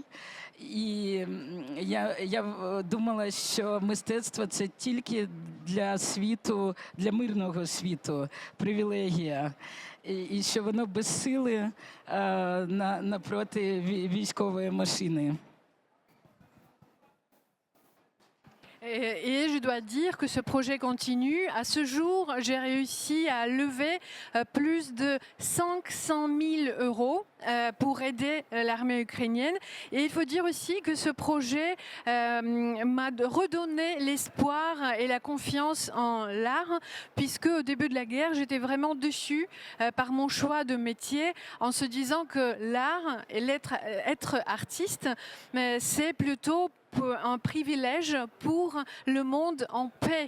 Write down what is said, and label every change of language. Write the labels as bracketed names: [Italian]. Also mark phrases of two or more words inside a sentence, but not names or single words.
[Ukrainian] І я думала, що мистецтво – це тільки для світу, для мирного світу, привілегія. І що воно безсили напроти військової машини. [French] Et je dois dire que ce projet continue. À ce jour, j'ai réussi à lever plus de 500 000 euros pour aider l'armée ukrainienne. Et il faut dire aussi que ce projet m'a redonné l'espoir et la confiance en l'art, puisque au début de la guerre, j'étais vraiment déçue par mon choix de métier, en se disant que l'art et être artiste, c'est plutôt un privilège pour le monde en paix.